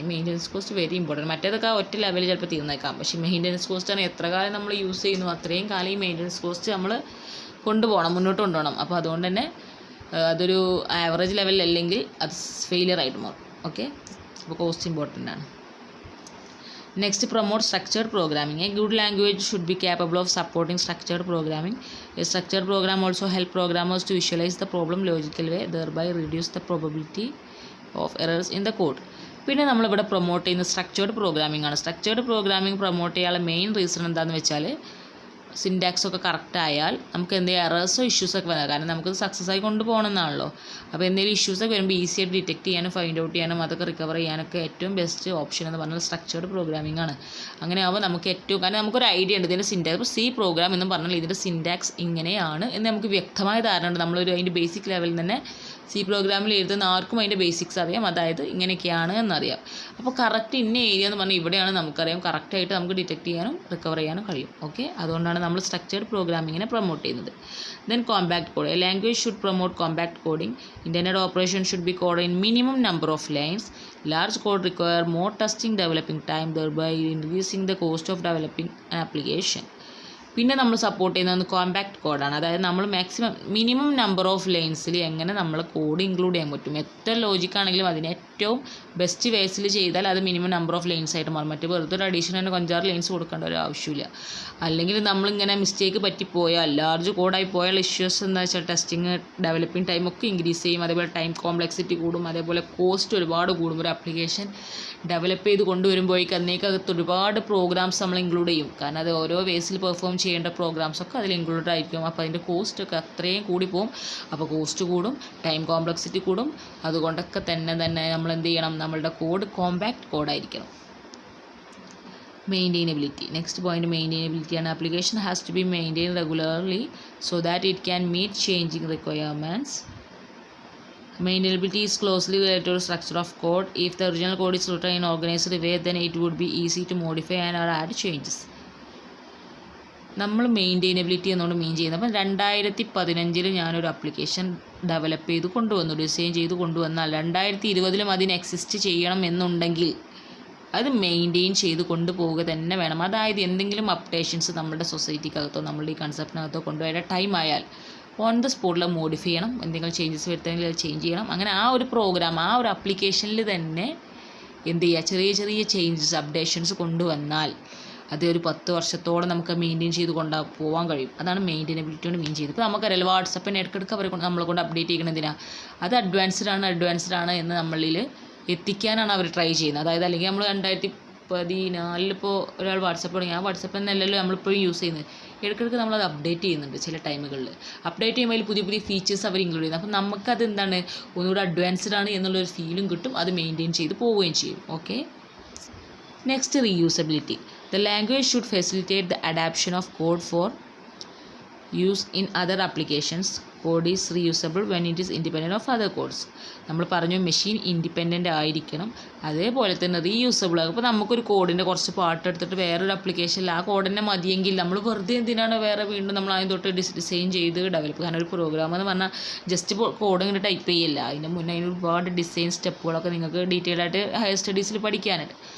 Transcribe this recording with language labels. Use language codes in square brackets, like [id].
[ml] ഈ maintenance cost very important. മറ്റേതൊക്കെ ഒറ്റ ലെവലിൽ ചിലപ്പോൾ തീർന്നേക്കാം, പക്ഷേ മെയിൻ്റനൻസ് കോസ്റ്റാണ് എത്ര കാലം നമ്മൾ യൂസ് ചെയ്യുന്നു അത്രയും കാലം ഈ മെയിൻ്റനൻസ് കോസ്റ്റ് നമ്മൾ കൊണ്ടുപോകണം, മുന്നോട്ട് കൊണ്ടുപോകണം. അപ്പോൾ അതുകൊണ്ട് തന്നെ അതൊരു ആവറേജ് ലെവലിലല്ലെങ്കിൽ അത് ഫെയിലിയർ ആയിട്ട് മാറും. ഓക്കെ, അപ്പോൾ കോസ്റ്റ് ഇമ്പോർട്ടൻ്റ് ആണ്. [en] Next, promote structured programming. A good language should be capable of supporting structured programming. A structured program also helps programmers to visualize the problem logical way, thereby reduce the probability of errors in the code. [ml] പിന്നെ നമ്മളിവിടെ promote ചെയ്യുന്ന structured programming ആണ്. Structured programming promote ചെയ്യാനുള്ള main reason എന്താണെന്ന് വെച്ചാൽ syntax ഒക്കെ correct ആയാൽ നമുക്ക് എന്തെങ്കിലും എറേഴ്സോ ഇഷ്യൂസൊക്കെ വരാം. കാരണം നമുക്കത് സക്സസ് ആയി കൊണ്ടുപോകണമെന്നാണല്ലോ. അപ്പോൾ എന്തെങ്കിലും ഇഷ്യൂസൊക്കെ വരുമ്പോൾ ഈസി ആയിട്ട് ഡിറ്റക്ട് ചെയ്യാനും ഫൈൻഡ് ഔട്ട് ചെയ്യാനും അതൊക്കെ റിക്കവർ ചെയ്യാനൊക്കെ ഏറ്റവും ബെസ്റ്റ് ഓപ്ഷൻ എന്ന് പറഞ്ഞാൽ സ്ട്രക്ചേർഡ് പ്രോഗ്രാമിംഗ് ആണ്. അങ്ങനെ ആവുമ്പോൾ നമുക്ക് ഏറ്റവും, കാരണം നമുക്കൊരു ഐഡിയ ഉണ്ട് ഇതിൻ്റെ സിൻറ്റാക്സ്. ഇപ്പോൾ സി പ്രോഗ്രാം എന്ന് പറഞ്ഞാൽ ഇതിൻ്റെ സിൻറ്റാക്സ് ഇങ്ങനെയാണ് എന്ന് നമുക്ക് വ്യക്തമായ ധാരണ ഉണ്ട്. നമ്മളൊരു അതിൻ്റെ ബേസിക് ലെവലിൽ തന്നെ സി പ്രോഗ്രാമിൽ എഴുതുന്ന ആർക്കും അതിൻ്റെ ബേസിക്സ് അറിയാം, അതായത് ഇങ്ങനെയൊക്കെയാണ് എന്നറിയാം. അപ്പോൾ കറക്റ്റ് ഇന്ന ഏരിയ എന്ന് പറഞ്ഞാൽ ഇവിടെയാണ് നമുക്കറിയാം, കറക്റ്റായിട്ട് നമുക്ക് ഡിറ്റക്ട് ചെയ്യാനും റിക്കവർ ചെയ്യാനും കഴിയും. ഓക്കെ, അതുകൊണ്ടാണ് നമ്മൾ സ്ട്രക്ചേർഡ് പ്രോഗ്രാമിങ്ങിനെ പ്രൊമോട്ട് ചെയ്യുന്നത്. [en] Then compact code. A language should promote compact coding. Internet operation should be code in minimum number of lines. Large code require more testing developing time, thereby increasing the cost of developing an application. [ml] പിന്നെ നമ്മൾ support ചെയ്യുന്നത് compact കോഡാണ്. അതായത് നമ്മൾ maximum minimum number of ലൈൻസിൽ എങ്ങനെ നമ്മൾ code include ചെയ്യാൻ പറ്റും. എത്ര ലോജിക്കാണെങ്കിലും അതിന് ഏറ്റവും ബെസ്റ്റ് വേസിൽ ചെയ്താൽ അത് മിനിമം നമ്പർ ഓഫ് ലൈൻസ് ആയിട്ട് മാറും. മറ്റേ വെറുതെ ഒരു അഡീഷണൽ 5-6 ലൈൻസ് കൊടുക്കേണ്ട ഒരു ആവശ്യമില്ല. അല്ലെങ്കിൽ നമ്മളിങ്ങനെ മിസ്റ്റേക്ക് പറ്റിപ്പോയാൽ, ലാർജ് കോഡായി പോയാൽ ഇഷ്യൂസ് എന്താ വെച്ചാൽ ടെസ്റ്റിങ് ഡെവലപ്പിംഗ് ടൈം ഒക്കെ ഇൻക്രീസ് ചെയ്യും. അതേപോലെ ടൈം കോംപ്ലക്സിറ്റി കൂടും, അതേപോലെ കോസ്റ്റ് ഒരുപാട് കൂടും. ഒരു ആപ്ലിക്കേഷൻ ഡെവലപ്പ് ചെയ്ത് കൊണ്ടുവരുമ്പോഴേക്ക് അതിനേക്കകത്ത് ഒരുപാട് പ്രോഗ്രാംസ് നമ്മൾ ഇൻക്ലൂഡ് ചെയ്യും. കാരണം അത് ഓരോ വേസിൽ പെർഫോം ചെയ്യേണ്ട പ്രോഗ്രാംസൊക്കെ അതിൽ ഇൻക്ലൂഡഡ് ആയിരിക്കും. അപ്പോൾ അതിൻ്റെ കോസ്റ്റ് ഒക്കെ അത്രയും കൂടി പോകും. അപ്പോൾ കോസ്റ്റ് കൂടും, ടൈം കോംപ്ലക്സിറ്റി കൂടും. അതുകൊണ്ടൊക്കെ തന്നെ നമ്മൾ എന്ത് ചെയ്യണം, നമ്മളുടെ കോഡ് കോമ്പാക്ട് കോഡായിരിക്കണം. മെയിൻറ്റെയിനബിലിറ്റി. നെക്സ്റ്റ് പോയിന്റ് മെയിൻറ്റെയിനബിലിറ്റി ആണ്. [en] Application has to be maintain regularly so that it can meet changing requirements. Maintainability is closely related to the structure of code. If the original code is written in organized way, then it would be easy to modify and add changes. [ml] നമ്മൾ മെയിൻറ്റെയിനബിലിറ്റി എന്നോട് മീൻ ചെയ്യുന്നത്, അപ്പം 2015 ഞാനൊരു application develop ചെയ്ത് കൊണ്ടുവന്നു, design ചെയ്ത് കൊണ്ടുവന്നാൽ 2020 അതിന് എക്സിസ്റ്റ് ചെയ്യണം എന്നുണ്ടെങ്കിൽ അത് മെയിൻറ്റെയിൻ ചെയ്ത് കൊണ്ടുപോവുക തന്നെ വേണം. അതായത് എന്തെങ്കിലും അപ്ഡേഷൻസ് നമ്മുടെ സൊസൈറ്റിക്കകത്തോ നമ്മളുടെ ഈ കൺസെപ്റ്റിനകത്തോ കൊണ്ടുപോയ ടൈം ആയാൽ ഓൺ ദ സ്പോട്ടിൽ മോഡിഫൈ ചെയ്യണം. എന്തെങ്കിലും ചേഞ്ചസ് വരുത്തണമെങ്കിൽ അത് ചേഞ്ച് ചെയ്യണം. അങ്ങനെ ആ ഒരു പ്രോഗ്രാം, ആ ഒരു ആപ്ലിക്കേഷനിൽ തന്നെ എന്ത് ചെയ്യുക, ചെറിയ ചെറിയ ചേഞ്ചസ് അപ്ഡേഷൻസ് കൊണ്ടുവന്നാൽ അത് ഒരു 10 വർഷത്തോളം നമുക്ക് മെയിൻറ്റെയിൻ ചെയ്ത് പോകാൻ കഴിയും. അതാണ് മെയിൻറ്റെയിനബിലിറ്റി കൊണ്ട് മീൻ ചെയ്തത്. ഇപ്പോൾ നമുക്കറിയാലോ വാട്സപ്പിന് ഇടയ്ക്കിടയ്ക്ക് അവരെ നമ്മളെ കൊണ്ട് അപ്ഡേറ്റ് ചെയ്യണതിനാണ്. അത് അഡ്വാൻസ്ഡ് ആണ് എന്ന് നമ്മളിൽ എത്തിക്കാനാണ് അവർ ട്രൈ ചെയ്യുന്നത്. അതായത് അല്ലെങ്കിൽ നമ്മൾ 2014 ഇപ്പോൾ ഒരാൾ വാട്സപ്പ് തുടങ്ങി, ആ വാട്സപ്പ് എന്നല്ലല്ലോ നമ്മളിപ്പോഴും യൂസ് ചെയ്യുന്നത്. ഇടയ്ക്കിടയ്ക്ക് നമ്മളത് അപ്ഡേറ്റ് ചെയ്യുന്നുണ്ട്. ചില ടൈമുകളിൽ അപ്ഡേറ്റ് ചെയ്യുമ്പോൾ അതിൽ പുതിയ പുതിയ ഫീച്ചേഴ്സ് അവർ ഇൻക്ലൂഡ് ചെയ്യുന്നത്. അപ്പം നമുക്കത് എന്താണ്, ഒന്നുകൂടെ അഡ്വാൻസ്ഡ് ആണ് എന്നുള്ളൊരു ഫീലും കിട്ടും. അത് മെയിൻറ്റെയിൻ ചെയ്ത് പോവുകയും ചെയ്യും. Okay, next reusability. [en] The language should facilitate the adaptation of code for use in other applications. Code is reusable when it is independent of other codes. [ml] നമ്മൾ പറഞ്ഞു മെഷീൻ ഇൻഡിപെൻഡൻ്റ് ആയിരിക്കണം, അതേപോലെ തന്നെ റീയൂസബിൾ ആകും. ഇപ്പോൾ നമുക്കൊരു കോഡിൻ്റെ കുറച്ച് പാർട്ട് എടുത്തിട്ട് വേറൊരു ആപ്ലിക്കേഷനിൽ ആ കോഡ് തന്നെ മതിയെങ്കിൽ നമ്മൾ വെറുതെ എന്തിനാണ് വേറെ വീണ്ടും നമ്മൾ അതിന് തൊട്ട് ഡിസൈൻ ചെയ്ത് ഡെവലപ്പ്. കാരണം ഒരു പ്രോഗ്രാം എന്ന് പറഞ്ഞാൽ ജസ്റ്റ് കോഡ് ഇങ്ങനെ ടൈപ്പ് ചെയ്യില്ല. അതിന് മുന്നേ അതിന് ഒരുപാട് ഡിസൈൻ സ്റ്റെപ്പുകളൊക്കെ നിങ്ങൾക്ക് ഡീറ്റെയിൽ ആയിട്ട് ഹയർ സ്റ്റഡീസിൽ പഠിക്കാനുണ്ട്.